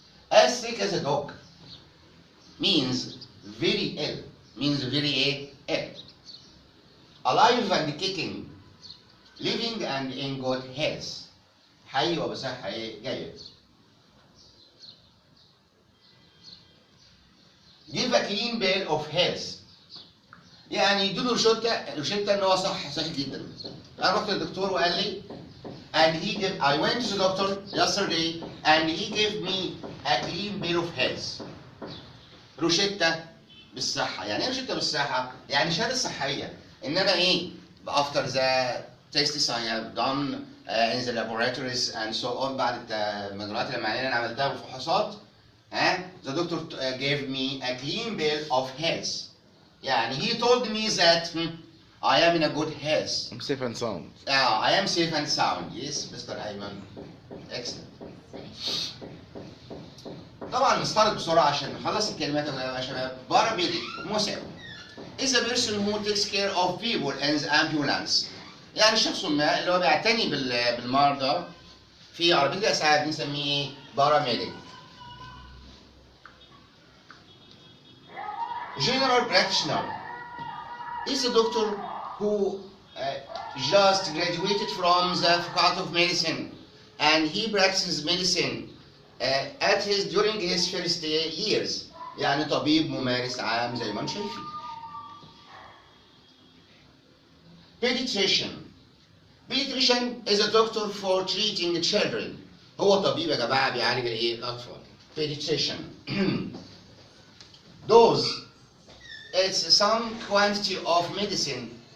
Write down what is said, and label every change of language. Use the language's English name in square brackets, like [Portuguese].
[English] As sick as a dog means very ill, means very ill. Alive and kicking, living and in good health. [Arabic] حي وبصحة جيد. [English] Give a clean bill of health. [Arabic] يعني يديله روشتة ان هو صحي جدا. انا رحت للدكتور وقال لي [English] I went to the doctor yesterday and he gave me a clean bill of health. [Arabic] روشتة بالصحة. يعني ايه روشتة بالصحة؟ يعني شهادة صحية ان انا [English] after the tests I have done in the laboratories and so on [Arabic] بعد المجريات العملية اللي انا عملتها والفحوصات [English] the doctor gave me a clean bill of health. [Arabic] يعني [English] he told me that I am in a good health. I'm safe and sound. I am safe and sound. Yes, Mr. Ayman. Excellent. [Arabic] طبعا نستعرض بسرعة عشان نخلص الكلمات يا شباب. [English] Paramedic مسعف is a person who takes care of people in the ambulance. [Arabic] يعني شخص ما اللي هو بيعتني بالمرضى في عربية الإسعاف بنسميه paramedic. [English] General practitioner is a doctor who just graduated from the faculty of medicine and he practices medicine during his first years. [Arabic] يعني طبيب ممارس عام زي ما انتم شايفين. [English] Pediatrician is a doctor for treating children. [Arabic] هو طبيب يا جماعة بيعالج الأطفال. [English] Pediatrician. Dose. It's some quantity of medicine.